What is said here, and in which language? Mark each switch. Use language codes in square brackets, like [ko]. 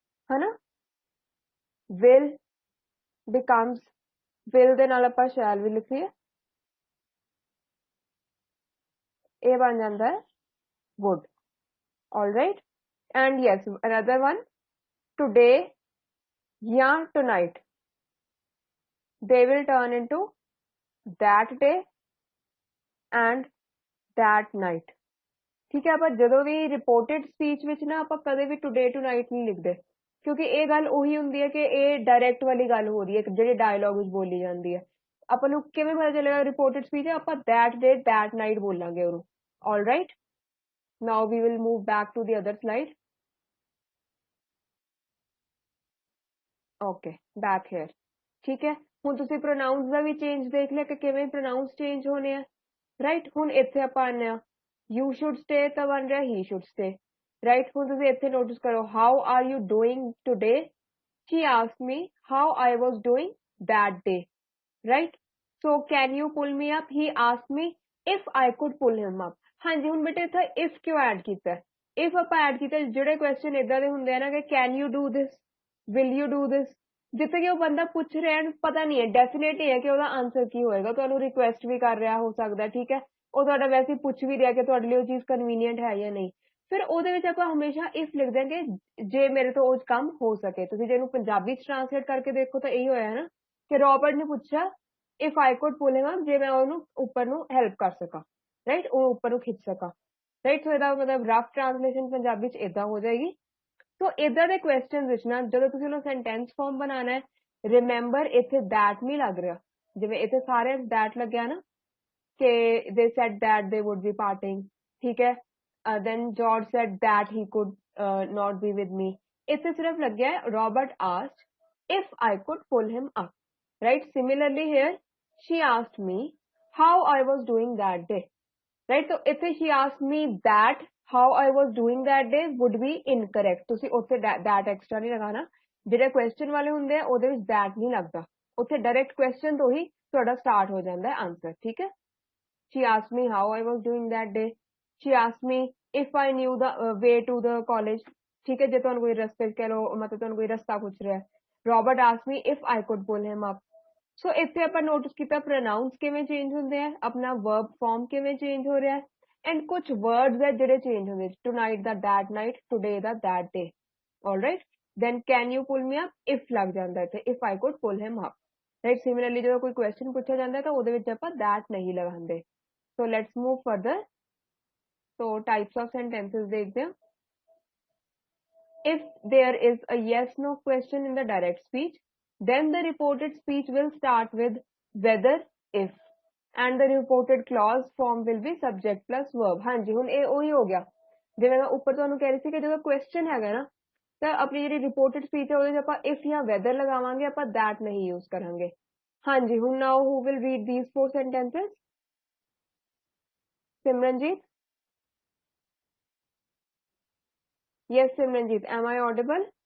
[pa] ਹੈ ਨਾ [en] will becomes will [pa] ਦੇ ਨਾਲ ਆਪਾਂ [en] shall [pa] ਵੀ ਲਿਖੀਏ ਇਹ ਬਣ ਜਾਂਦਾ ਹੈ [en] would all right and yes another one today [pa] ਜਾਂ [en] tonight they will turn into that day and that night. [hi] ठीक है, [pa] ਆਪਾਂ ਜਦੋਂ ਵੀ ਰਿਪੋਰਟਡ ਸਪੀਚ ਵਿੱਚ ਨਾ ਆਪਾਂ ਕਦੇ ਵੀ ਟੂਡੇ ਟੂ ਨਾਈਟ ਨਹੀਂ ਲਿਖਦੇ, ਕਿਉਂਕਿ ਇਹ ਗੱਲ ਉਹੀ ਹੁੰਦੀ ਹੈ ਕਿ ਇਹ ਡਾਇਰੈਕਟ ਵਾਲੀ ਗੱਲ ਹੋ ਰਹੀ ਹੈ ਜਿਹੜੀ ਡਾਇਲੌਗ ਵਿੱਚ ਬੋਲੀ ਜਾਂਦੀ ਹੈ। ਆਪਾਂ ਨੂੰ ਕਿਵੇਂ ਪਤਾ ਚੱਲੇਗਾ ਰਿਪੋਰਟਡ ਸਪੀਚ ਹੈ? ਆਪਾਂ [en] that day that night [pa] ਬੋਲਾਂਗੇ ਉਹਨੂੰ। [en] all right, now we will move back to the other slide. okay, back here. [pa] ਠੀਕ ਹੈ, ਹੁਣ ਤੁਸੀਂ ਪ੍ਰੋਨਾਊਂਸ ਦਾ ਵੀ ਚੇਂਜ ਦੇਖ ਲਿਆ ਕਿ ਕਿਵੇਂ ਪ੍ਰੋਨਾਊਂਸ ਚੇਂਜ ਹੋਣੇ ਆ। ਰਾਈਟ, ਹੁਣ ਇੱਥੇ ਆਪਾਂ ਆਉਂਦੇ ਆ [en] you should stay [pa] ਤਾਂ ਬਣ ਰਿਹਾ [en] he should stay. [pa] ਰਾਈਟ, ਹੁਣ ਤੁਸੀਂ ਇੱਥੇ ਨੋਟਿਸ ਕਰੋ [en] how are you doing today? She asked me how I was doing that day. Right, so can you pull me up? He asked me if I could pull him up. [pa] ਹਾਂਜੀ, ਹੁਣ ਬੇਟੇ ਇੱਥੇ if ਕਿਉਂ add ਕੀਤਾ? if ਆਪਾਂ add ਕੀਤਾ, ਜਿਹੜੇ question ਇਦਾਂ ਦੇ ਹੁੰਦੇ ਆ ਨਾ ਕਿ [en] can you do this, will you do this, [pa] ਜਿੱਥੇ ਕਿ ਉਹ ਬੰਦਾ ਪੁੱਛ ਰਿਹਾ ਪਤਾ ਨਹੀਂ ਹੈ, ਡੈਫੀਨੇਟ ਹੀ ਹੈ ਕਿ ਉਹਦਾ ਆਨਸਰ ਕੀ ਹੋਏਗਾ, ਤੁਹਾਨੂੰ ਰਿਕੁਐਸਟ ਵੀ ਕਰ ਰਿਹਾ ਹੋ ਸਕਦਾ, ਠੀਕ ਹੈ, ਉਹ ਤੁਹਾਡਾ ਵੈਸੇ ਪੁੱਛ ਵੀ ਰਿਹਾ ਕਿ ਤੁਹਾਡੇ ਲਈ ਉਹ ਚੀਜ਼ ਕਨਵੀਨੀਅੰਟ ਹੈ ਜਾਂ ਨਹੀਂ। ਫਿਰ ਉਹਦੇ ਵਿੱਚ ਆਪਾਂ ਹਮੇਸ਼ਾ ਇਫ ਲਿਖ ਦਿਆਂਗੇ ਜੇ ਮੇਰੇ ਤੋਂ ਉਹ ਕੰਮ ਹੋ ਸਕੇ। ਤੁਸੀਂ ਜੇ ਇਹਨੂੰ ਪੰਜਾਬੀ ਚ ਟ੍ਰਾਂਸਲੇਟ ਕਰਕੇ ਦੇਖੋ ਤਾਂ ਇਹੀ ਹੋਇਆ ਨਾ ਕਿ ਰੋਬਰਟ ਨੇ ਪੁੱਛਿਆ [en] if I could pull him up, [pa] ਜੇ ਮੈਂ ਉਹਨੂੰ ਉੱਪਰ ਨੂੰ ਹੈਲਪ ਕਰ ਸਕਾਂ, ਰਾਈਟ, ਉਹ ਉੱਪਰ ਨੂੰ ਖਿੱਚ ਸਕਾਂ, ਰਾਈਟ। ਸੋ ਇਹਦਾ ਮਤਲਬ ਰਫ ਟ੍ਰਾਂਸਲੇਸ਼ਨ ਪੰਜਾਬੀ ਚ ਇਦਾਂ ਹੋ ਜਾਏਗੀ। ਸੋ ਇਦਾਂ ਦੇ ਕੁਐਸਚਨ ਵਿੱਚ ਨਾ ਜਦੋਂ ਤੁਸੀਂ ਉਹਨੂੰ ਸੈਂਟੈਂਸ ਫਾਰਮ ਬਣਾਉਣਾ ਹੈ, ਰਿਮੈਂਬਰ ਇੱਥੇ that ਨਹੀਂ ਲੱਗ ਰਿਹਾ, ਜਿਵੇਂ ਇੱਥੇ ਸਾਰੇ that ਲੱਗਿਆ ਨਾ ਕਿ [en] they said that they would be parting, [pa] ਠੀਕ ਹੈ, [en] then George said that he could not be with me, [pa] ਇੱਥੇ ਸਿਰਫ ਲੱਗਿਆ ਹੈ [en] Robert asked if I could pull him up, [pa] right? [en] Similarly here she asked me how I was doing that day, right? So [pa] ਇੱਥੇ [en] she asked me that how I was doing that day would be incorrect. [pa] ਤੁਸੀਂ ਉੱਥੇ that extra ਨਹੀਂ ਲਗਾਣਾ, ਜਿਹੜੇ question ਵਾਲੇ ਹੁੰਦੇ ਆ ਉਹਦੇ ਵਿੱਚ that ਨਹੀਂ ਲੱਗਦਾ, ਉੱਥੇ ਡਾਇਰੈਕਟ ਕੁਐਸਚਨ ਤੋਂ ਹੀ ਤੁਹਾਡਾ ਸਟਾਰਟ ਹੋ ਜਾਂਦਾ ਹੈ ਆਨਸਰ, ਠੀਕ ਹੈ। [en] She asked me how I was doing that day. She asked me if I knew the way to the college. [hi] ठीक है, [pa] ਜੇ ਤੁਹਾਨੂੰ ਕੋਈ ਰਸਤੇ ਕਹਿ ਲਓ, ਮਤਲਬ ਤੁਹਾਨੂੰ ਕੋਈ ਰਸਤਾ ਪੁੱਛ ਰਿਹਾ। [en] Robert asked me if I could pull him up. [pa] ਸੋ ਇੱਥੇ ਆਪਾਂ ਨੋਟਿਸ ਕੀਤਾ ਪ੍ਰੋਨਾਊਂਸ ਕਿਵੇਂ ਚੇਂਜ ਹੁੰਦੇ ਆ, ਆਪਣਾ ਵਰਬ ਫਾਰਮ ਕਿਵੇਂ ਚੇਂਜ ਹੋ ਰਿਹਾ, ਐਂਡ ਕੁਝ ਵਰਡਸ ਹੈ ਜਿਹੜੇ ਚੇਂਜ ਹੁੰਦੇ, tonight ਦਾ that night, today ਦਾ that day. [en] all right, then can you pull me up if [pa] ਲੱਗ ਜਾਂਦਾ ਇੱਥੇ, [en] if I could pull him up, right? [pa] Similarly ਜਦੋਂ ਕੋਈ ਕੁਐਸਚਨ ਪੁੱਛਿਆ ਜਾਂਦਾ ਤਾਂ ਉਹਦੇ ਵਿੱਚ ਆਪਾਂ that ਨਹੀਂ ਲਗਾਉਂਦੇ। [en] So let's move further. So types of sentences [hi] देखते हैं। [en] If there is a yes no question in the direct speech, then the reported speech will start with whether, if, and the reported clause form will be subject plus verb। [hi] हाँ जी, [pa] ਹੁਣ ਇਹ ਉਹੀ ਹੋ ਗਿਆ ਜਿਵੇਂ ਮੈਂ ਉੱਪਰ ਤੁਹਾਨੂੰ ਕਹਿ ਰਹੀ ਸੀ ਕਿ ਜਦੋਂ question ਹੈਗਾ ਨਾ ਤਾਂ ਆਪਣੀ ਜਿਹੜੀ reported speech ਹੈ ਉਹਦੇ ਵਿੱਚ ਆਪਾਂ if ਜਾਂ whether ਲਗਾਵਾਂਗੇ, ਆਪਾਂ that ਨਹੀਂ use ਕਰਾਂਗੇ। [hi] हाँ जी, [pa] ਹੁਣ [en] now who will read these 4 sentences? Simranjeet? Yes, Simranjeet, am I audible?